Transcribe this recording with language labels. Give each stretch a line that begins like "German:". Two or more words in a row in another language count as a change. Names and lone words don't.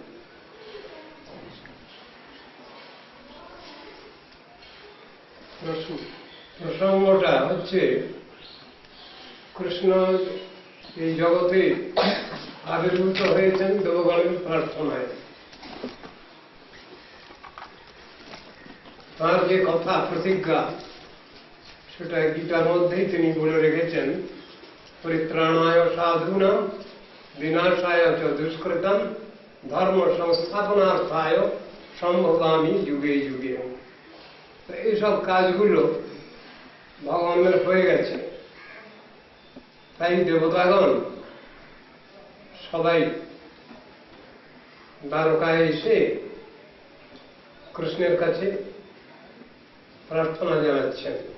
Bangla: প্রসঙ্গটা হচ্ছে কৃষ্ণ এই জগতে আবির্ভূত হয়েছেন দেবগণের প্রার্থনায়। তার যে কথা প্রতিজ্ঞা সেটা গীতার মধ্যেই তিনি বলে রেখেছেন
Sanskrit: পরিত্রাণায় সাধুনাং বিনাশায় চ দুষ্কৃতম ধর্ম সংস্থাপনার্থায় সম্ভবামি যুগে যুগে।
Bangla: এইসব কাজগুলো ভগবানের হয়ে গেছে, তাই দেবতাগণ সবাই দ্বারকায় এসে কৃষ্ণের কাছে প্রার্থনা জানাচ্ছেন।